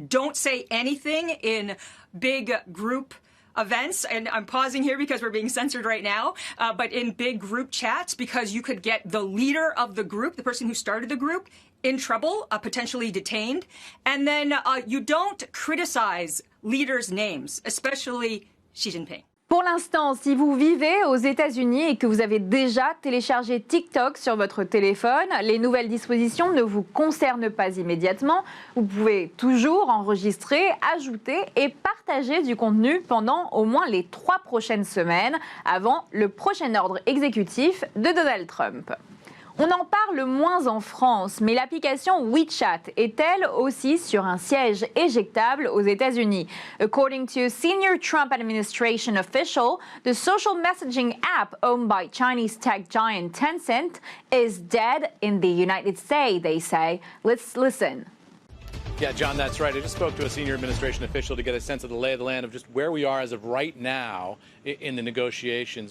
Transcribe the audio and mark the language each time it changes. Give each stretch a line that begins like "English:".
English: Don't say anything in big group events, and I'm pausing here because we're being censored right now, but in big group chats, because you could get the leader of the group, the person who started the group, in trouble, potentially detained. And then you don't criticize leaders' names, especially Xi Jinping.
French: Pour l'instant, si vous vivez aux États-Unis et que vous avez déjà téléchargé TikTok sur votre téléphone, les nouvelles dispositions ne vous concernent pas immédiatement. Vous pouvez toujours enregistrer, ajouter et partager du contenu pendant au moins les 3 prochaines semaines avant le prochain ordre exécutif de Donald Trump. On en parle moins en France, mais l'application WeChat est-elle aussi sur un siège éjectable aux États-Unis?
English: According to senior Trump administration official, the social messaging app owned by Chinese tech giant Tencent is dead in the United States, they say. Let's listen. Yeah, John, that's right. I just spoke to a senior administration official to get a sense of the lay of the land of just where we are as of right now in the negotiations.